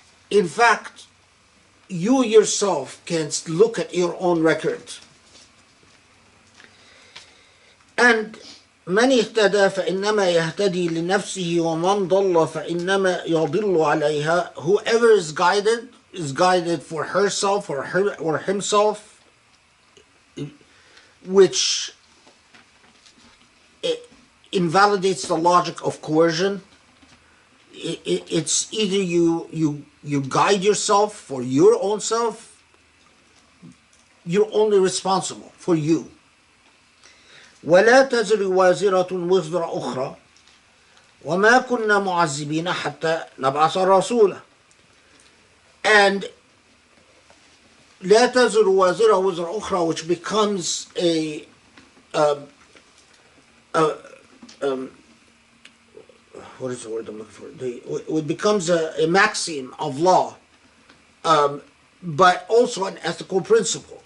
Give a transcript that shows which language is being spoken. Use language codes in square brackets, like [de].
[en] In fact, you yourself can look at your own record. And [ar] من اهتدى فإنما يهتدي لنفسه ومن ضل فإنما يضل عليها. [en] Whoever is guided for herself or himself, which invalidates the logic of coercion. It's either you guide yourself for your own self, you're only responsible for you. [ar] ولا تزر وازرة وزر أخرى وما كنا معذبين حتى نبعث رسولا. [en] And [ar] لا تزر وازرة وزر أخرى, [en] which becomes what is the word I'm looking for? It becomes a maxim of law, but also an ethical principle.